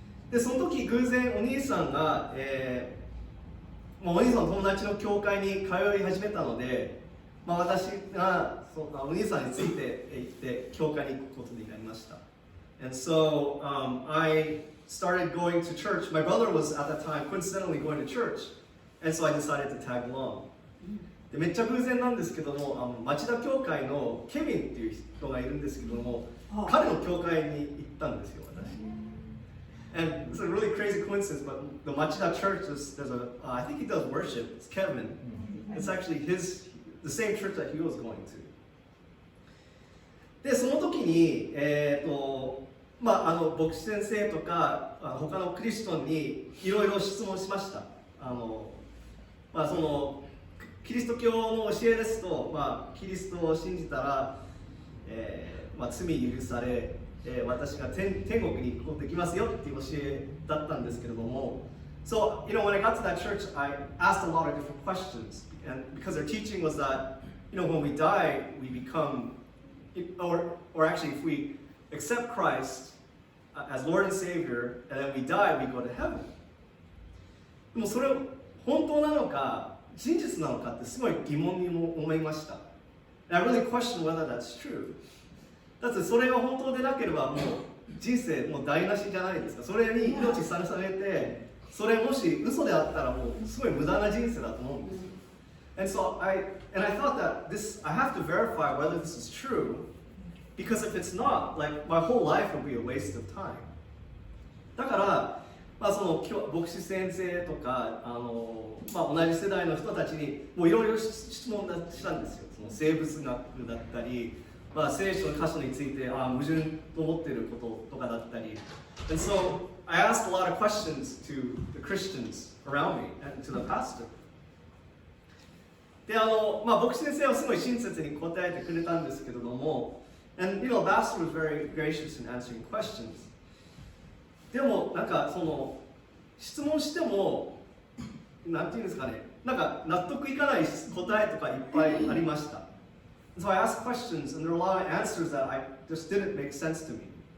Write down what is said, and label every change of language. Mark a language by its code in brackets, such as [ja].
[ja] で、その時偶然お兄さんが、お兄さんの友達の教会に通い始めたので、私がお兄さんについて行って教会に行くことになりました。 [en] And so I started going to church. My brother was at that time coincidentally going to church, and so I decided to tag along. [ja] で、めっちゃ偶然なんですけども、町田教会のケビンっていう人がいるんですけども、彼の教会に行ったんですよ、私。 [en] And it's a really crazy coincidence, but the Machida Church, I think he does worship. It's Kevin. It's actually the same church that he was going to. [ja] で、その時に、牧師先生とか他のクリスチャンにいろいろ質問しました。そのキリスト教の教えですと、キリストを信じたら、罪許され、私が天国に行くことできますよっていう教えだったんですけれども、 [en] So, when I got to that church, I asked a lot of different questions, and because their teaching was that, when we die, we become, or actually, if we accept Christ as Lord and Savior, and then we die, we go to heaven. [ja] でもそれ本当なのか真実なのかってすごい疑問に思いました。 [en] And I really question whether that's true. [ja] だってそれが本当でなければもう人生もう台無しじゃないですか。それに命さらされて、それもし嘘であったらもうすごい無駄な人生だと思うんです。 [en] And so I thought that I have to verify whether this is true, because if it's not, like my whole life will be a waste of time. [ja] だからまあ、その牧師先生とかまあ、同じ世代の人たちにもういろいろ質問したんですよ。その生物学だったり、まあ、聖書の箇所について矛盾と思っていることとかだったり。 [en] And so I asked a lot of questions to the Christians around me and to the pastor. [ja] でまあ、牧師先生はすごい親切に答えてくれたんですけれども、 [en] and you know, the pastor was very gracious in answering questions. [ja] でもなんかその質問してもなんていうんですかね、なんか納得いかない答えとかいっぱいありました。 [en] So I asked questions and there were a lot of answers that I just didn't make sense to me.